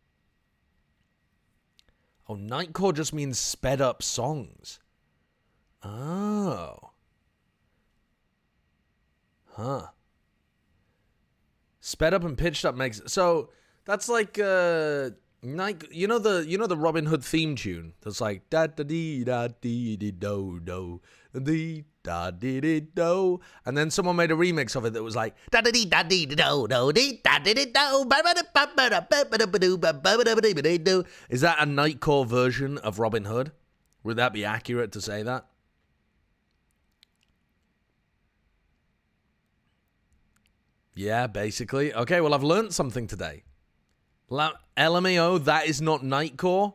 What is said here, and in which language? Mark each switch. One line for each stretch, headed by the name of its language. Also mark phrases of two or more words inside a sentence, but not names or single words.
English: Oh, Nightcore just means sped up songs. Oh. Huh. Sped up and pitched up makes so that's like night. You know the Robin Hood theme tune. That's like da da dee da dee dee do do dee da dee dee do, and then someone made a remix of it that was like da da dee da dee do do dee da dee dee do ba ba da ba ba da ba ba da ba do ba ba da ba dee ba dee do. Is that a Nightcore version of Robin Hood? Would that be accurate to say that? Yeah, basically. Okay, well, I've learned something today. LMAO, that is not Nightcore?